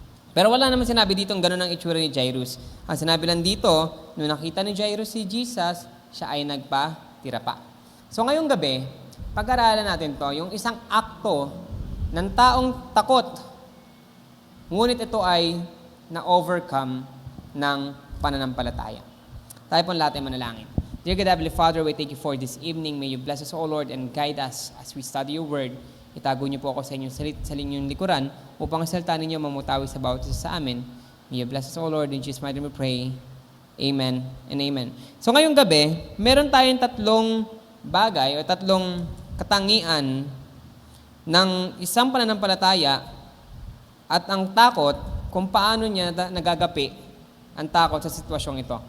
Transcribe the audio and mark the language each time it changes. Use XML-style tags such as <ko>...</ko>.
<tl>Pero wala naman sinabi dito gano'n ang itsura ni Jairus. Ang sinabi lang dito, nung nakita ni Jairus si Jesus, siya ay nagpatira pa. So ngayong gabi, pag-aralan natin to, yung isang akto ng taong takot, ngunit ito ay na-overcome ng pananampalataya. Tayo po lahat ay manalangin.</tl> <en>Dear God, Heavenly Father, we thank you for this evening. May you bless us, O Lord, and guide us as we study your word.</en> <tl>Itago niyo po ako sa inyong likuran upang ang salita ninyo mamutawi sa bawat isa sa amin.</tl> <en>May you bless us, O Lord, in Jesus' mighty name we pray. Amen and amen.</en> <tl>So ngayong gabi, meron tayong tatlong bagay o tatlong katangian ng isang pananampalataya at ang takot kung paano niya nagagapi ang takot sa sitwasyong ito.</tl>